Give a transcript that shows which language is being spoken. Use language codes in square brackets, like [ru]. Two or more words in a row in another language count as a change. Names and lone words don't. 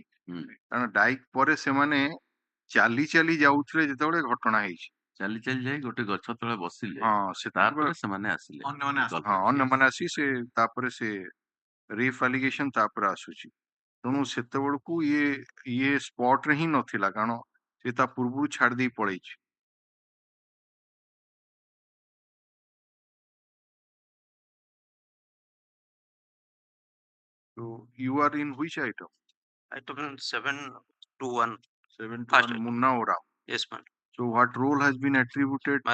[or] କାରଣ ଡାଇକ୍ ପରେ ସେମାନେ ଚାଲି ଚାଲି ଯାଉଥିଲେ ଯେତେବେଳେ ଘଟଣା ହେଇଛି। ଚାଲି ଚାଲି ଯାଇ ଗୋଟେ ଗଛ ତଳେ ବସିଲେ, ହଁ ତାପରେ ସେମାନେ ଆସିଲେ। ହଁ ଅନ୍ୟମାନେ ଆସି ସେ ତାପରେ ସେ [en] rape allegation [or] ତାପରେ ଆସୁଛି। ତେଣୁ ସେତେବେଳକୁ ଇଏ ସ୍ପଟ ରେ ହିଁ ନଥିଲା, କାରଣ ସେ ତା ପୂର୍ବରୁ ଛାଡି ଦେଇ ପଳେଇଛି। [en] So you are in which item? Item 721. 721 Munna Ora. Yes, man. So what role has been attributed